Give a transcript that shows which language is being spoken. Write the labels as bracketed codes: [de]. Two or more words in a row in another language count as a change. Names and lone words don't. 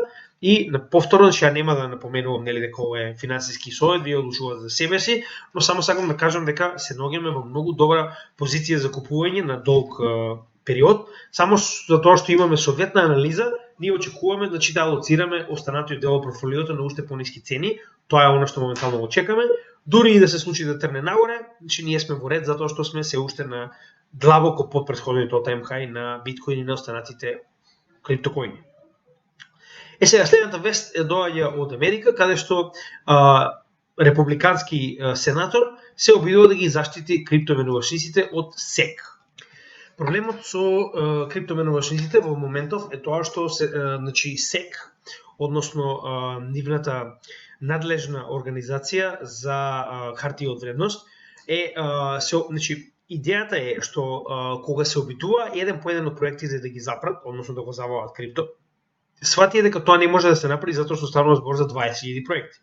[mk] И на повторно, ја нема да напоменувам нели дека ова е финансиски совет, вие одлучувате за себе си, но само сакам да кажам дека се наоѓаме во многу добра позиција за купување на долг период, само затоа што имаме соодветна анализа, ние очекуваме да да алоцираме останатиот дел од портфолиото на уште пониски цени, тоа е она што моментално го чекаме. Дури и да се случи да трне нагоре, значи ние сме во ред затоа што сме се уште на длабоко под претходниот [en] all-time high [mk] на биткоин и на останатите криптокоини. Сега следната вест доаѓа од Америка, каде што републикански сенатор се обидува да ги заштити криптоменувачниците од SEC. Проблемот со криптоменувачниците во моментов е тоа што значи SEC, односно нивната надлежна организација за хартија од вредност значи идејата е што кога се обидува еден по еден од проектите да ги запрат, односно да го забават крипто, свати дека тоа не може да се направи затоа што станува збор за 20.000 проекти.